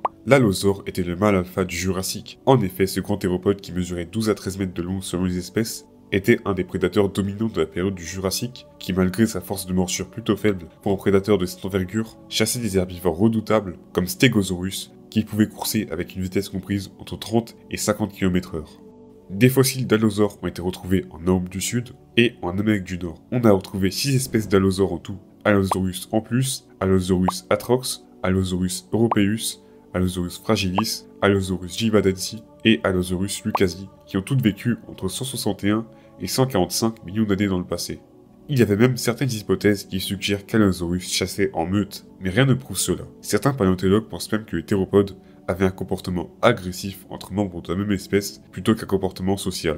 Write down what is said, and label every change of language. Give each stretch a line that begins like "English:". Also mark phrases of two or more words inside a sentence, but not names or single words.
French: L'allosaure était le mâle alpha du Jurassique. En effet, ce grand théropode qui mesurait 12 à 13 mètres de long selon les espèces, était un des prédateurs dominants de la période du Jurassique, qui malgré sa force de morsure plutôt faible pour un prédateur de cette envergure, chassait des herbivores redoutables comme Stegosaurus, qui pouvait courser avec une vitesse comprise entre 30 et 50 km/h. Des fossiles d'allosaures ont été retrouvés en Europe du Sud et en Amérique du Nord. On a retrouvé 6 espèces d'allosaures en tout,
Latin: Allosaurus ampus, Allosaurus atrox, Allosaurus europaeus, Allosaurus fragilis, Allosaurus givadensi et Allosaurus lucasi,
French: qui ont toutes vécu entre 161 et 145 millions d'années dans le passé. Il y avait même certaines hypothèses qui suggèrent qu'Allosaurus chassait en meute, mais rien ne prouve cela. Certains paléontologues pensent même que les théropodes avaient un comportement agressif entre membres de la même espèce plutôt qu'un comportement social.